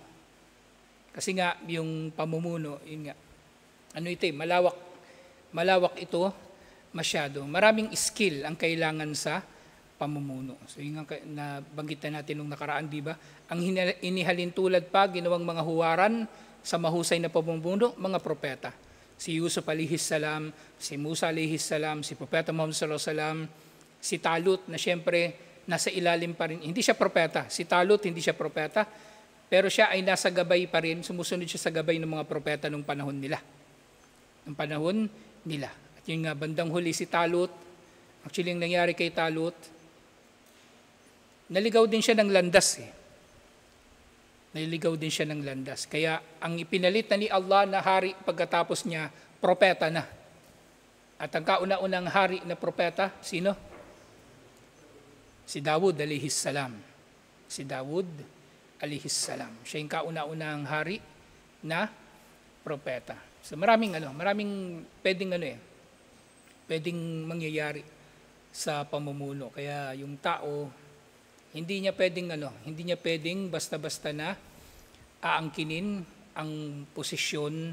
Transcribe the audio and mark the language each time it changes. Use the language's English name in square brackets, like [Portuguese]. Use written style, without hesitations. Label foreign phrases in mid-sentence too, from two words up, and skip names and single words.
[Filipino] Kasi nga, yung pamumuno, yun nga, malawak ito masyado. Maraming skill ang kailangan sa pamumuno. So yung nabanggitan natin nung nakaraan, di ba? Ang inihalin tulad pa, ginawang mga huwaran sa mahusay na pamumuno, mga propeta. Si Yusuf [Arabic] عليه السلام, [Filipino] si Musa [Arabic] عليه السلام, [Filipino] si Propeta Muhammad [Arabic] صلى الله عليه وسلم, [Filipino] si Talut na siyempre nasa ilalim pa rin. Hindi siya propeta. Si Talut hindi siya propeta, pero siya ay nasa gabay pa rin, sumusunod siya sa gabay ng mga propeta nung panahon nila. At yun nga, bandang huli si Talut, actually yung nangyari kay Talut, naligaw din siya ng landas. Kaya ang ipinalit na ni Allah na hari pagkatapos niya, propeta na. At ang kauna-unang hari na propeta, sino? Si Dawud [Arabic] عليه السلام. [Filipino] Siya yung kauna-unang hari na propeta. So maraming pwedeng mangyayari sa pamumuno. Kaya yung tao, hindi niya pwedeng basta-basta na aangkinin ang posisyon.